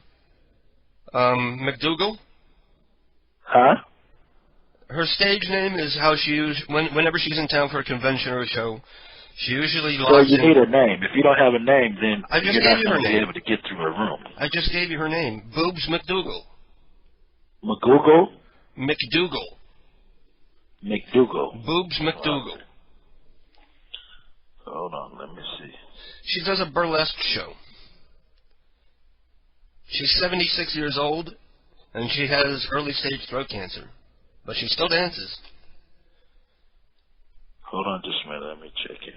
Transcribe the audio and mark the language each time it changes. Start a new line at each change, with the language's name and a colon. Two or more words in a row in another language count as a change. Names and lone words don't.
English: McDougal? Huh? Her stage name is how she whenever she's in town for a convention or a show, she usually Well, logs you in. need a name. If you don't have a name, then I just you're gave not you her going to be name. able to get through her room. I just gave you her name. Boobs McDougal. McGoogle? McDougal. McDougal. Boobs McDougal. Hold on, let me see. She does a burlesque show. She's 76 years old, and she has early-stage throat cancer. But she still dances. Hold on just a minute, let me check here.